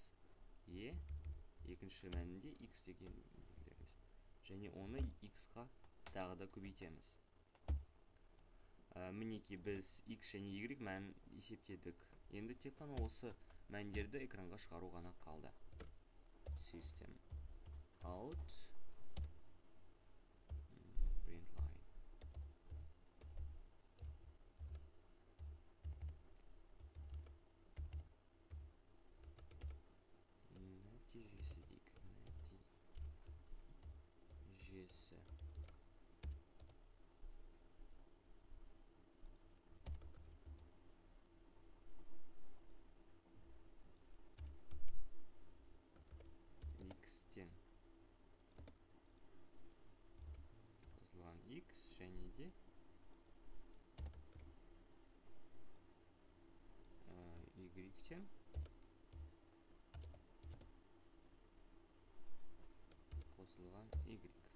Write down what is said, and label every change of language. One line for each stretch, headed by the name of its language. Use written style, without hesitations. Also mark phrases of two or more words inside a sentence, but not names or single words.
Kazakh: Екінші мәнінде x деген белгілеріміз. Және оны x-қа тағы да көбейтеміз. Мінеки біз x және y мәнін есептедік. Енді тек қана осы мәндерді экранға шығару ғана қалды.
English: System out print line.
Kazakh: Нәтижесі дейік. Нәтижесі. X-тен қосылған X және де Y-тен қосылған Y.